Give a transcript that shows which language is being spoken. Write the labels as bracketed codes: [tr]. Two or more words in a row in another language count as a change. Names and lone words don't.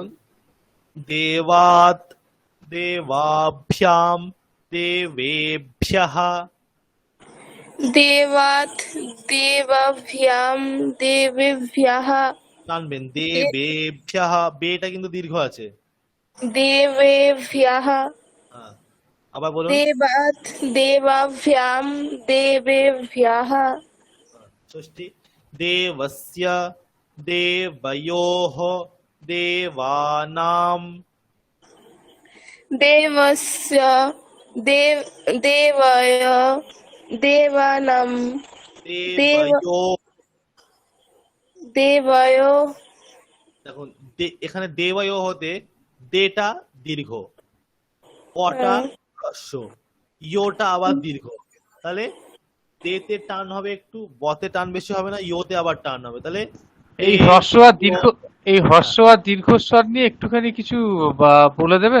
[sa] দেবাত, দেবাভ্যাম, দেবেভ্যঃ। দেবাত দেবাভ্যাম দেবেভ্যঃ। [bn] টানবেন, দেবেভ্যঃ। বেটা কিন্তু দীর্ঘ আছে। [sa] দেবেভ্যঃ। [bn] আবার বলুন। [sa] দেবাত দেবাভ্যাম দেবেভ্যঃ। ষষ্ঠী। দেবস্য, দেবয়োঃ, দেবানাম। দেবস্য দেবয় দেবানাম। দেবয়োঃ। দেবয়। [bn] দেখুন এখানে দেবয়োঃ হতে দেটা দীর্ঘ, অটা হ্রস্ব, ইয়োটা আবার দীর্ঘ। তাহলে দেতে টান হবে একটু, বতে টান বেশি হবে না, ইয়োতে আবার টান হবে। তাহলে এই হ্রস্ব আর দীর্ঘস্বর নিয়ে একটুখানি কিছু বলে দেবেন?